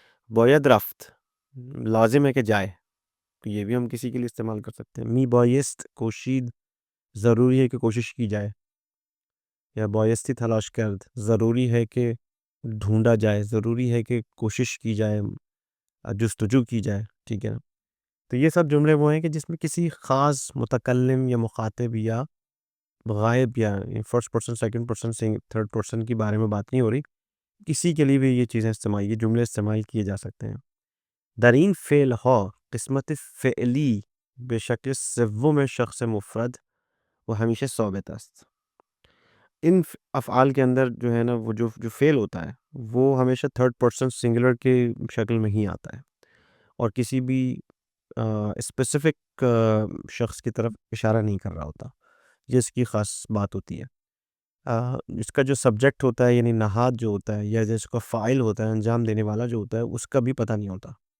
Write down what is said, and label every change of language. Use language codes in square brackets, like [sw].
[fa] باید رفت [ur] لازم ہے کہ جائے، تو یہ بھی ہم کسی کے لیے استعمال کر سکتے ہیں. [fa] می بایست کوشید [ur] ضروری ہے کہ کوشش کی جائے، یا [fa] بایستی تلاش کرد [ur] ضروری ہے کہ ڈھونڈا جائے، ضروری ہے کہ کوشش کی جائے، جستجو کی جائے. ٹھیک ہے نا. تو یہ سب جملے وہ ہیں کہ جس میں کسی خاص متکلم یا مخاطب یا غائب یا first person, second person, third person کی بارے میں بات نہیں ہو رہی، کسی کے لیے بھی یہ چیزیں یہ جملے استعمال کیے جا سکتے ہیں. [fa] در این فعل ها قسمت فعلی به شکل سوم شخص مفرد [ur] وہ [fa] ہمیشہ ثابت است. [ur] ان افعال کے اندر جو ہے نا وہ جو فعل ہوتا ہے وہ ہمیشہ تھرڈ پرسن سنگولر کے شکل میں ہی آتا ہے، اور کسی بھی اسپیسیفک شخص کی طرف اشارہ نہیں کر رہا ہوتا. یہ اس کی خاص بات ہوتی ہے. اس کا جو سبجیکٹ ہوتا ہے یعنی نہاد جو ہوتا ہے، یا جس کا فاعل ہوتا ہے، انجام دینے والا جو ہوتا ہے، اس کا بھی پتہ نہیں ہوتا.